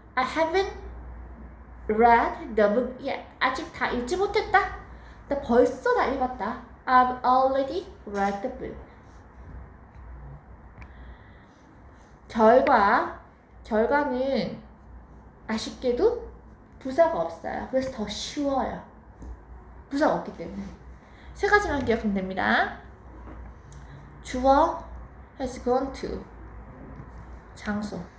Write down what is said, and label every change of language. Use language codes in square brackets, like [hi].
[en] I haven't read the book yet. [ko] 아직 다 읽지 못했다. 나 벌써 다 읽었다. [en] I've already read the book. [ko] 결과는 아쉽게도 부사가 없어요. 그래서 더 쉬워요. 부사가 없기 때문에. 세 가지만 기억하면 됩니다. [en] 주어 has gone to 장소.